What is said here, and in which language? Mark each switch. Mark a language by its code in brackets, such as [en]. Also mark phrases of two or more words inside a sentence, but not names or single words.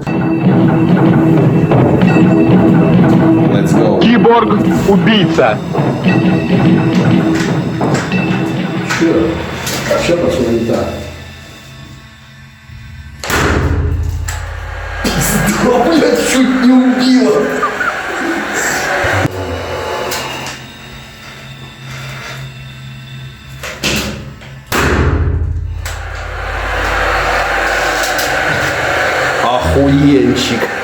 [en] Let's go. [ru] Киборг-убийца. Что пошло не так? Да, блядь, чуть не убило. Охуенчик.